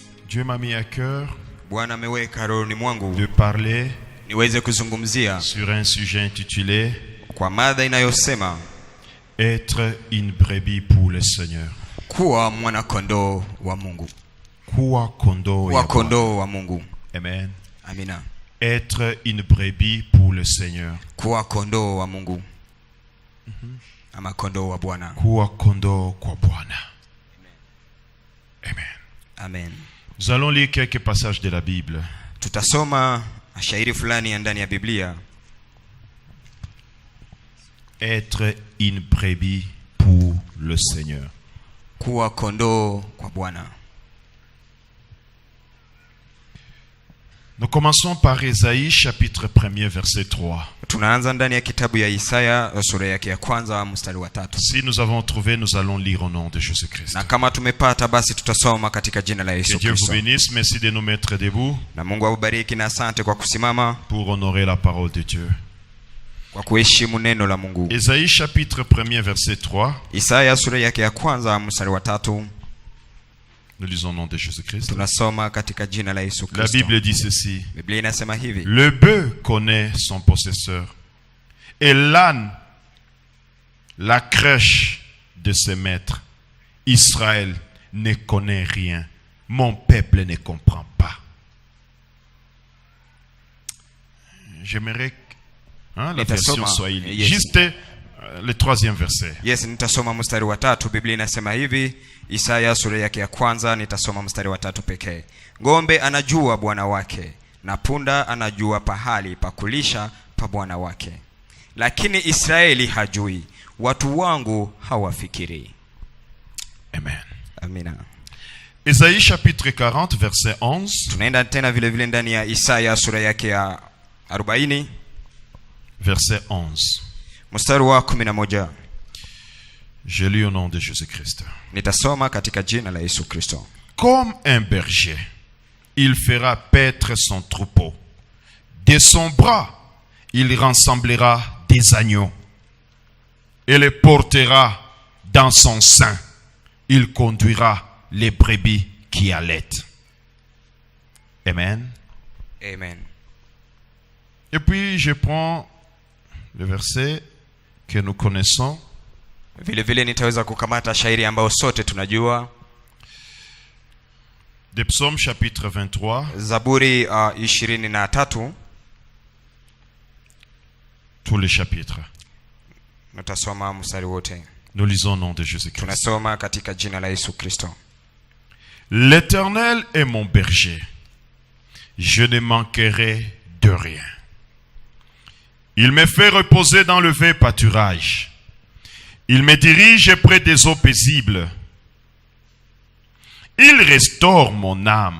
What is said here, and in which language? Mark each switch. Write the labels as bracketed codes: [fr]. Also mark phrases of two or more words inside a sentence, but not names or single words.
[fr] Dieu m'a mis à cœur [sw] Bwana ameweka rohoni mwangu [fr] de parler [sw] niweze kuzungumzia [fr] sur un sujet intitulé [sw] kwa mada inayosema [fr] être une brebis pour le Seigneur. [sw] kuwa mwana kondoo wa Mungu. Kuwa kondoo wa Mungu. Amen. Amina. [fr] Être une brebis pour le Seigneur. [sw] Kuwa kondoo wa Mungu. Ama kondoo wa Bwana. Kuwa kondoo kwa Bwana. Amen. Amen. [fr] Nous allons lire quelques passages de la Bible. [sw] Tutasoma shairi fulani ndani ya Biblia. [fr] Être une brebis pour le Seigneur. [sw] Kuwa kondoo kwa Bwana. [fr] Nous commençons par Isaïe chapitre 1er verset 3. [sw] Tunaanza ndani ya kitabu ya Isaya sura yake ya kwanza mstari wa 3. [fr] Si nous avons trouvé, nous allons lire au nom de Jésus-Christ. [sw] Na kama tumepata basi tutasoma katika jina la Yesu [fr] Que Dieu vous [sw] Kristo. [fr] bénisse. Merci de nous mettre debout [sw] Na Mungu awabariki na asante kwa kusimama [fr] pour honorer la parole de Dieu. [sw] kwa kuheshimu neno la Mungu. [fr] Isaïe chapitre 1er verset 3. [sw] Isaya sura yake ya kwanza mstari wa 3. [fr] Nous lisons au nom de Jésus-Christ. [sw] Tunasoma katika jina la Yesu [fr] La [sw] Kristo. [fr] Bible dit ceci. [sw] Biblia inasema hivi: [fr] Le bœuf connaît son possesseur et l'âne la crèche de ses maîtres. Israël ne connaît rien. Mon peuple ne comprend pas. J'aimerais la version Swahili. Yes. Juste le 3e verset. [sw] Yes, nitasoma mstari wa 3. Biblia inasema hivi, Isaya sura yake ya kwanza, nitasoma mstari wa 3 pekee. Ng'ombe anajua bwana wake, na punda anajua pahali pa kulisha pa bwana wake. Lakini Israeli hajui, watu wangu hawafikiri. Amen. Amina. [fr] Isaïe chapitre 40 verset 11. [sw] Tunaenda tena vile vile ndani ya Isaya sura yake ya 40 [fr] verset 11. [sw] mstari wa 11. [fr] Je lis au nom de Jésus-Christ. [sw] Nitasoma katika jina la Yesu Kristo. [fr] Comme un berger, il fera paître son troupeau. De son bras, il rassemblera des agneaux et les portera dans son sein. Il conduira les brebis qui allaitent. Amen. Amen. Et puis je prends le verset que nous connaissons. [sw] Vile vile nitaweza kukamata shairi ambayo sote tunajua. [fr] De Psaume chapitre 23. [sw] Zaburi 23. [fr] Tous les chapitres. [sw] Nitasoma mstari wote. [fr] Nous lisons au nom de Jésus-Christ. [sw] Tunasoma katika jina la Yesu Kristo. [fr] L'Éternel est mon berger. Je ne manquerai de rien. Il me fait reposer dans le vert pâturage. Il me dirige près des eaux paisibles. Il restaure mon âme.